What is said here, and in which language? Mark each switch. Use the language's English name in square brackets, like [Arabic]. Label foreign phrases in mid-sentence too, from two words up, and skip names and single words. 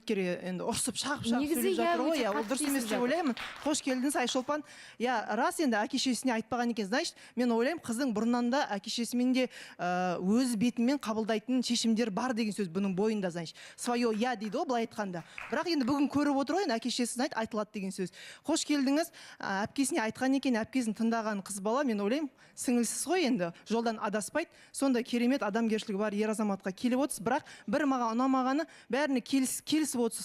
[Kazakh] үміткер енді ұрсып шағып сөйлеп жатыр ғой, ол дұрыс емес деп ойлаймын. Қош келдіңіз Айшолпан. Рас енді әке-шешесіне айтпаған екен, значит, мен ойлаймын қыздың бұрыннан да әке-шесімен де өз бетімен қабылдайтын шешімдер бар деген сөз бұның бойында, значит. [Russian] Свое я [Kazakh] дейді ғой, былай айтқанда. Бірақ енді бүгін көріп отыр ғой, әке-шесі айтылады деген сөз. Қош келдіңіз. Әпкесіне айтқан екен, әпкесін тыңдаған қыз бала, мен ойлаймын, сіңілсіз ғой енді, жолдан адаспайды. Сонда керемет адамгершілігі бар ер азаматқа келіп отырсыз, бірақ бір маған ұнамағаны бәріне келісіп отырсыз.